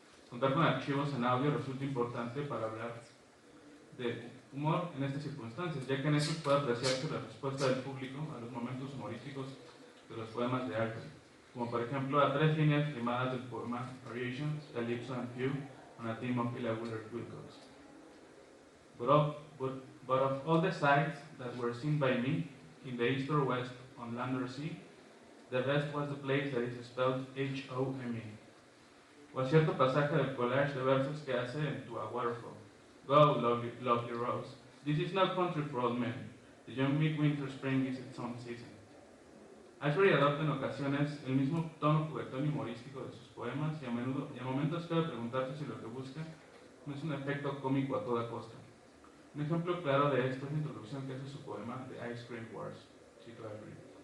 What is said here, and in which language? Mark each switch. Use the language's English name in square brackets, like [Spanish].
[Spanish] Contar con archivos en audio resulta importante para hablar de humor en estas circunstancias, ya que en estos puede apreciarse la respuesta del público a los momentos humorísticos de los poemas de Ashbery, como por ejemplo a 3 líneas rimadas del poema Variations, Calypso and Fugue, on a theme of Ella Willard Wilcox. [English] But of all the sights that were seen by me, in the east or west, on land or sea, the best was the place that is spelled H-O-M-E. [Spanish] O a cierto pasaje del collage de versos que hace en Tu a Waterfall. [English] Go, lovely rose, this is no country for old men. The young midwinter spring is its own season. [Spanish] Ashbery adopta en ocasiones el mismo tono juguetón y humorístico de sus poemas y a momentos cabe preguntarse si lo que busca no es un efecto cómico a toda costa. Un ejemplo claro de esto es la introducción que hace su poema The Ice Cream Wars, cito Ashbery.